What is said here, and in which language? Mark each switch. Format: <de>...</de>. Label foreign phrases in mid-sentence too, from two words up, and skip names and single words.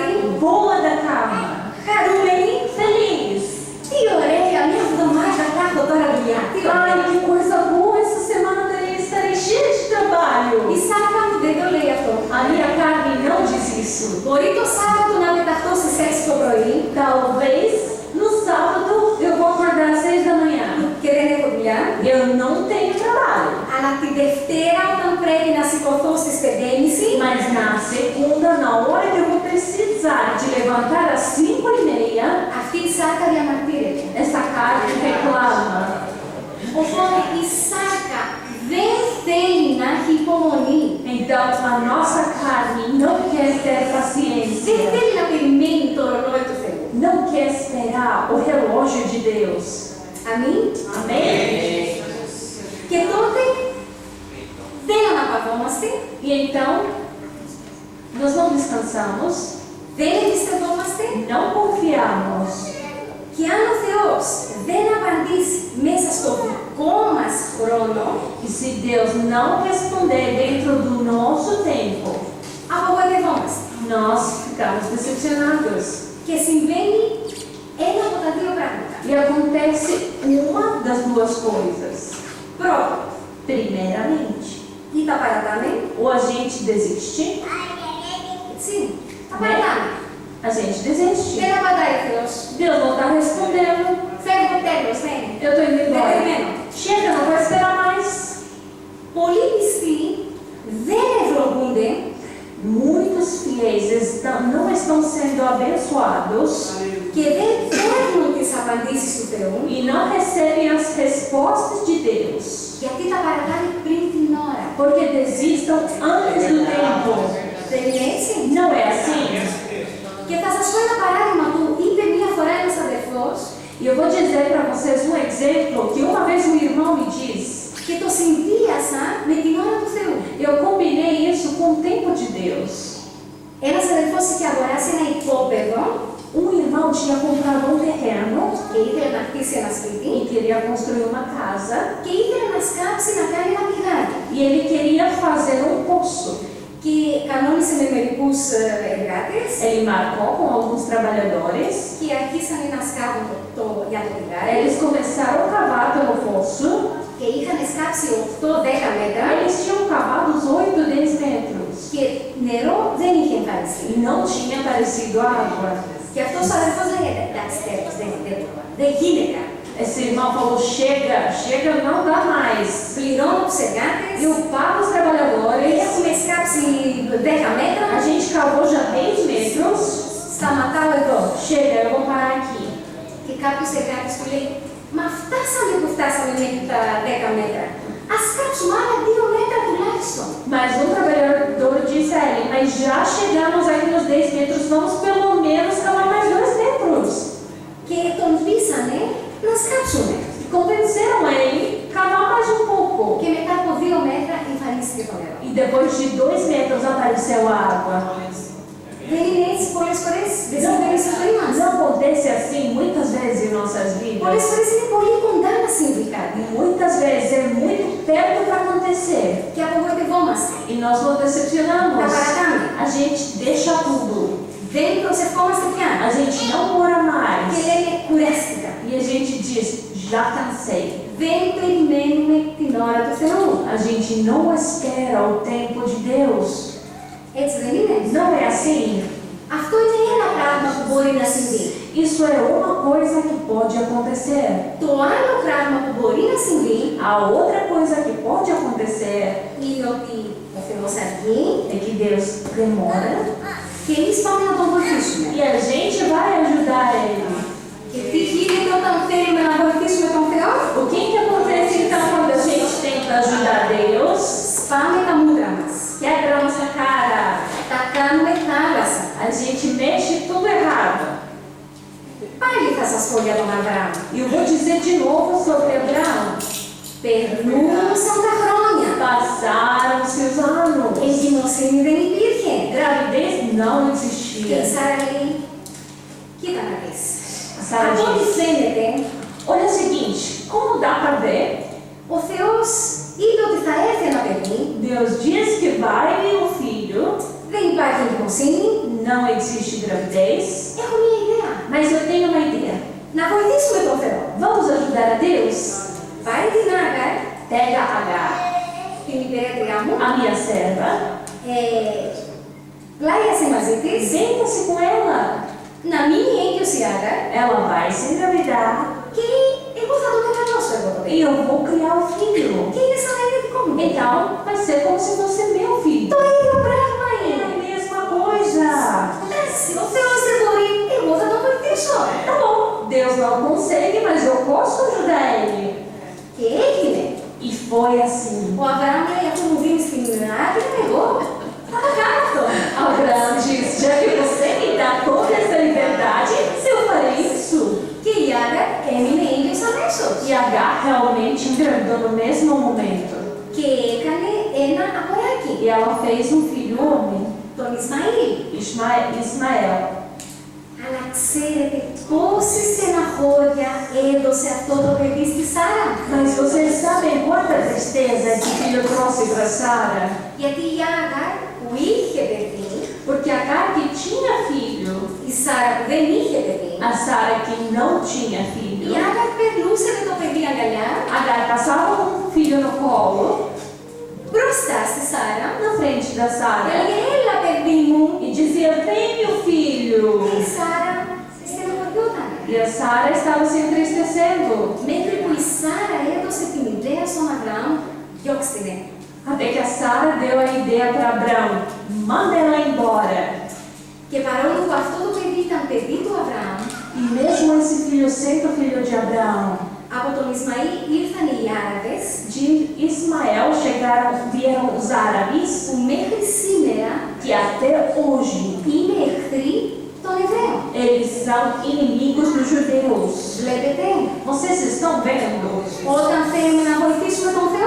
<pt>voa da cama,</pt> <el>χαρούμενη,</el> <pt>feliz.</pt> <el>τι ωραία, μια εβδομάδα θα έχω τώρα δουλειά. Τι ωραία.</el> <pt>Ai, que coisa boa, essa semana daí estarei cheia de trabalho.</pt> <el>Η σάρκα μου δεν το λέει αυτό.</el> <pt>A minha carne não diz isso.</pt> <el>Μπορεί το Σάββατο να πεταχτώ στις 6 το πρωί</el> <pt>Talvez no sábado eu vou acordar às 6 da manhã.</pt> <el>και δεν έχω δουλειά.</el> <pt>Eu não tenho trabalho.</pt> <el>Αλλά τη Δευτέρα όταν πρέπει να σηκωθώ στις 5:30,</el> <pt>Mas na segunda, na hora que eu vou precisar de levantar às 5:30,</pt> <el>αυτή η σάρκα διαμαρτύρεται.</el> <pt>essa carne reclama.</pt> <el>Οπότε η σάρκα δεν θέλει να έχει υπομονή.</el> <pt>Então a nossa carne não quer ter</pt> <el>Δεν</el> <pt>paciência.</pt> <el>θέλει να περιμένει το ρολόι του Θεού.</el> <pt>Não quer esperar o relógio de Deus.</pt> <el>Αμήν.</el> <pt>Amém?</pt> <el>Και τότε δεν αναπαυόμαστε,</el> <pt>E então, nós não descansamos,</pt> <el>δεν εμπιστευόμαστε</el> <pt>não confiamos.</pt> <el>και αν ο Θεός δεν απαντήσει μέσα στο δικό μας χρόνο,</el> <pt>E se Deus não responder dentro do nosso tempo,</pt> <el>απογοητευόμαστε.</el> <pt>nós ficamos decepcionados.</pt> <el>Και συμβαίνει ένα από τα δύο πράγματα.</el> <pt>E acontece uma das duas coisas.</pt> <el>Πρώτον,</el> <pt>Primeiramente,</pt> <el>ή τα παρατάμε,</el> <pt>ou a gente desiste,</pt> <el>έτσι, τα παρατάμε.</el> <pt>a gente desiste.</pt> <el>Δεν απαντάει ο Θεός.</el> <pt>Deus não está respondendo,</pt> <el>Φεύγω τέλος, ναι.</el> <pt>eu estou indo embora.</pt> <el>περιμένω.</el> <pt>Chega, não vou esperar mais.</pt> <el>Πολλοί πιστοί δεν ευλογούνται</el> <pt>Muitos fiéis não estão sendo abençoados</pt> <el>και δεν παίρνουν τις απαντήσεις του Θεού,</el> <pt>e não recebem as respostas de Deus,</pt> <el>γιατί τα παρατάνε πριν την ώρα.</el> <pt>porque desistam antes do tempo.</pt> <el>Δεν είναι έτσι?</el> <pt>Não é assim?</pt> <el>Και θα σας πω ένα παράδειγμα που είπε μία φορά ένας αδερφός</el> <pt>E eu vou dizer para vocês um exemplo que uma vez um irmão me disse.</pt> <el>και το συνδύασα με την ώρα του Θεού.</el> <pt>Eu combinei isso com o tempo de Deus.</pt> <el>Ένας αδερφός είχε αγοράσει ένα οικόπεδο</el> <pt>Um irmão tinha comprado um terreno</pt> <el>και ήθελε να χτίσει ένα σπίτι</el> <pt>e queria construir uma casa</pt> <el>και ήθελε να σκάψει να κάνει ένα πηγάδι.</el> <pt>e ele queria fazer um poço.</pt> <el>Και κανόνισε με μερικούς εργάτες</el> <pt>Ele marcou com alguns trabalhadores.</pt> <el>και αρχίσανε να σκάβουν για το πηγάδι</el> <pt>Eles começaram a cavar pelo poço.</pt> <el>και είχαν σκάψει 8-10 μέτρα</el> <pt>Eles tinham cavado os 8-10 metros</pt> <el>και νερό δεν είχε εμφανιστεί.</el> <pt>e não tinha aparecido água.</pt> <el>Και αυτός ο αδερφός λέγεται, εντάξει τέλος, δεν γίνεται.</el> <pt>Esse irmão falou: chega, chega, não dá mais.</pt> <el>Πληρώνω τους εργάτες,</el> <pt>Eu pago os trabalhadores.</pt> <el>έχουμε σκάψει 10 μέτρα,</el> <pt>A gente cavou já 10 metros.</pt> <el>σταματάω εδώ.</el> <pt>Chega, eu vou parar aqui.</pt> <el>Και κάποιος εργάτης του λέει, μα φτάσαμε που φτάσαμε μέχρι τα 10 μέτρα. Ας κάψουμε άλλα 2 μέτρα verso.</el> <pt>Mas um trabalhador disse a ele: mas já chegamos aqui nos 10 metros, vamos pelo menos cavar mais 2 metros.</pt> <el>Και τον πείσανε να σκάψουνε.</el> <pt>Convenceram ele a cavar mais um pouco.</pt> <el>Και μετά από 2 μέτρα εμφανίστηκε το νερό.</el> <pt>E depois de 2 metros apareceu a água.</pt> <el>Δεν είναι έτσι πολλές φορές, δεν συμβαίνει στη ζωή μας.</el> <pt>Não acontece assim muitas vezes em nossas</pt> <el>Πολλές</el> <pt>vidas.</pt> <el>φορές είναι πολύ κοντά να συμβεί κάτι.</el> <pt>Muitas vezes é muito perto para acontecer.</pt> <el>Και απογοητευόμαστε.</el> <pt>E nós nos decepcionamos.</pt> <el>Τα παρατάμε.</el> <pt>A gente deixa tudo.</pt> <el>Δεν προσευχόμαστε πια.</el> <pt>A gente não ora</pt> <el>Και</el> <pt>mais.</pt> <el>λέμε κουράστηκα.</el> <pt>E a gente diz: já cansei.</pt> <el>Δεν περιμένουμε την ώρα του Θεού.</el> <pt>A gente não espera o tempo de Deus.</pt> <el>Έτσι δεν είναι?</el> <pt>Não é assim?</pt> <el>Αυτό είναι ένα πράγμα που μπορεί να συμβεί.</el> <pt>Isso é uma coisa que pode acontecer.</pt> <el>Το άλλο πράγμα που μπορεί να συμβεί</el> <pt>A outra coisa que pode acontecer</pt> <el>είναι ότι ο Θεός αργεί</el> <pt>é que Deus demora</pt> <el>και εμείς πάμε να τον βοηθήσουμε.</el> <pt>e a gente vai ajudar Ele.</pt> <el>Και τι γίνεται όταν θέλουμε να βοηθήσουμε τον Θεό?</el> <pt>O que acontece então quando a gente tenta ajudar Deus?</pt> <el>Σπάμε τα μούτρα μας.</el> <pt>Quebra a nossa cara.</pt> <el>Τα κάνουμε θάλασσα.</el> <pt>A gente mexe tudo errado.</pt> <el>Πάλι θα σας πω για τον Αβραάμ.</el> <pt>E eu vou dizer de novo sobre Abraão.</pt> <el>Περνούσαν τα χρόνια.</el> <pt>Passaram-se os anos.</pt> <el>Εγκυμοσύνη δεν υπήρχε.</el> <pt>Gravidez não</pt> <el>Και η</el> <pt>existia.</pt> <el>Σάρα λέει, κοίτα να δεις.</el> <pt>A Sara</pt> <el>Από ό,τι</el> <pt>disse:</pt> <el>φαίνεται,</el> <pt>olha o seguinte, como dá para ver,</pt> <el>ο Θεός είπε ότι θα έρθει ένα παιδί,</el> <pt>Deus diz que vai vir um filho,</pt> <el>δεν υπάρχει εγκυμοσύνη.</el> <pt>não existe gravidez,</pt> <el>Έχω μία ιδέα.</el> <pt>mas eu tenho uma ideia.</pt> <el>Να βοηθήσουμε τον Θεό.</el> <pt>Vamos ajudar a Deus?</pt> <el>Πάρε την Άγαρ,</el> <pt>Pega Agar,</pt> <el>την υπηρέτριά μου,</el> <pt>a minha serva,</pt> <el>πλάγιασε μαζί της,</el> <pt>senta-se com ela.</pt> <el>να μείνει έγκυος η Άγαρ</el> <pt>Ela vai se engravidar</pt> <el>και εγώ θα το μεγαλώσω εγώ το</el> <pt>e</pt> <el>παιδί.</el> <pt>eu vou criar o filho.</pt> <el>Και είναι σαν να είναι δικό μου.</el> <pt>Então, vai ser como se fosse meu filho.</pt> <el>Το ίδιο πράγμα</el> <pt>É</pt> <el>είναι.</el> <pt>a mesma coisa.</pt> <el>Εντάξει, ο Θεός δεν μπορεί, εγώ θα τον βοηθήσω.</el> <pt>Tá bom, Deus não consegue, mas eu posso ajudar ele.</pt> <el>Και έγινε.</el> <pt>E foi assim.</pt> <el>Ο Αβραάμ λέει, αφού μου δίνεις την άδεια, εγώ θα το κάνω αυτό.</el> <pt>Abraão disse: já que você me dá toda essa liberdade, se eu farei isso.</pt> <el>Και η Άγαρ έμεινε έγκυος αμέσως.</el> <pt>E Agar realmente engravidou no mesmo momento.</pt> <el>Και έκανε ένα αγοράκι,</el> <pt>E ela fez um filho homem,</pt> <el>τον Ισμαήλ.</el> <pt>Ismael.</pt> <el>Αλλά ξέρετε πόση στεναχώρια έδωσε αυτό το παιδί στη Σάρα?</el> <pt>Mas vocês sabem quanta tristeza esse filho trouxe para Sara?</pt> <el>Γιατί η Άγαρ που είχε παιδί,</el> <pt>Porque Agar que tinha filho,</pt> <el>η Σάρα που δεν είχε παιδί,</el> <pt>a Sara que não tinha</pt> <el>η</el> <pt>filho,</pt> <el>Άγαρ περνούσε με το παιδί αγκαλιά</el> <pt>Agar passava com o filho no colo,</pt> <el>μπροστά στη Σάρα</el> <pt>na frente da</pt> <el>και</el> <pt>Sara,</pt> <el>έλεγε έλα παιδί μου.</el> <pt>e dizia: vem meu filho.</pt> <el>Και η Σάρα στεναχωριόταν.</el> <pt>E a Sara estava se entristecendo,</pt> <el>Μέχρι που η Σάρα έδωσε την ιδέα στον Αβραάμ, διώξτε την.</el> <pt>até que a Sara deu a ideia para Abraão: manda ela embora.</pt> <el>Και παρόλο που αυτό το παιδί ήταν παιδί του Αβραάμ,</el> <pt>E mesmo esse filho sendo filho de Abraão,</pt> <el>από τον Ισμαήλ ήρθαν οι Άραβες</el> <pt>de Ismael vieram os árabes,</pt> <el>που μέχρι σήμερα</el> <pt>que até hoje</pt> <el>είναι εχθροί των Εβραίων.</el> <pt>eles são inimigos dos judeus.</pt> <el>Βλέπετε,</el> <pt>Vocês estão vendo?</pt> <el>όταν θέλουμε να βοηθήσουμε τον Θεό,</el>